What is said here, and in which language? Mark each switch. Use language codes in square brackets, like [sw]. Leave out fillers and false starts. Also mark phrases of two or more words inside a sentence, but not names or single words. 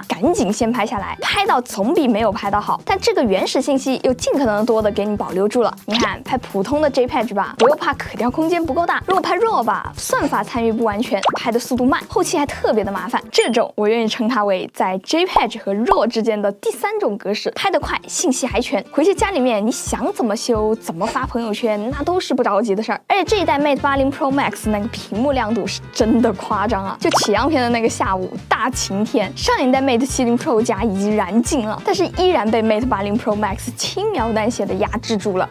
[zh] 趕緊先拍下來，拍到總比沒有拍到好。但這個原始信息又盡可能多的給你保留住了。你看，拍普通的 JPEG 吧，我又怕可調空間不夠大；如果拍 RAW 吧，算法參與不完全，拍的速度慢，後期還特別的麻煩。這種我願意稱它為在 JPEG 和 RAW 之間的第3種格式，拍得快，信息還全。回去家裡面你想怎麼修，怎麼發朋友圈，那都是不着急的事兒。而且這一代 Mate 80 Pro Max 那個屏幕亮度是真的誇張啊！啊，就启樣片的那個下午，大晴天，上一代 Mate 70 Pro 加已經燃盡了，但是依然被 Mate 80 Pro Max 輕描淡寫的壓制住了。